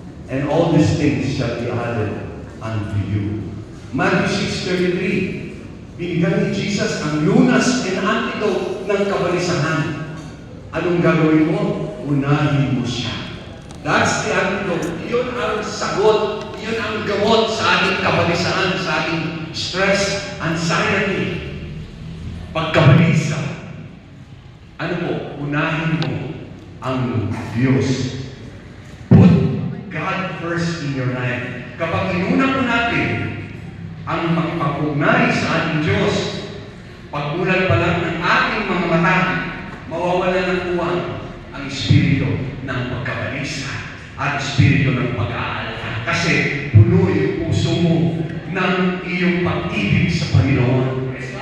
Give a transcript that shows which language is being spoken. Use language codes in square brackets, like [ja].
[en] And all these things shall be added unto you. Matthew 6:33. [tl] Binigyan ni Jesus ang lunas and antidote ng kabalisahan. Anong gagawin mo? Unahin mo siya. [en] That's the antidote. [tl] Yun ang sagot. Yun ang gamot sa ating kabalisahan, sa ating stress, anxiety, pagkabalisa. Ano po? Unahin mo ang Diyos. [en] Put God first in your life. [tl] Kapag inuna po natin ang makipag-ugnay sa ating Diyos, pagbulan pa lang ng ating mga mata, mawawala ng uwang ang espiritu ng pagkabalisa at espiritu ng pag-aalala. Kasi puno yung puso mo ng iyong pag-ibig sa Panginoon.